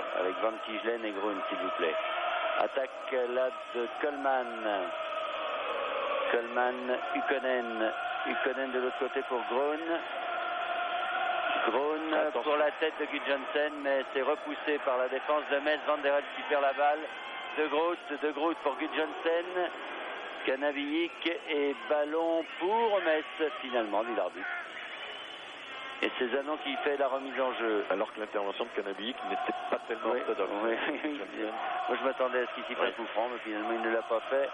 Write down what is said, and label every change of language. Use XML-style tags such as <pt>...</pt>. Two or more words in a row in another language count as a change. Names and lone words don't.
<fr>Avec Van Tijlen et Grun, s'il vous plaît. Attaque là de Coleman. Coleman, Ykkönen de l'autre côté pour Grun. Grun pour la tête de Gunjonsen, mais c'est repoussé par la défense de Metz. Van der Elst qui perd la balle. De Groot pour Gunjonsen. Kanabiik et ballon pour Metz, finalement, dit l'arbitre. Et c'est Zanon qui fait la remise en jeu. Alors que l'intervention de Canabic n'était pas tellement orthodoxe. Moi je m'attendais à ce qu'il s'y fasse coup franc, mais finalement il ne l'a pas fait.</fr>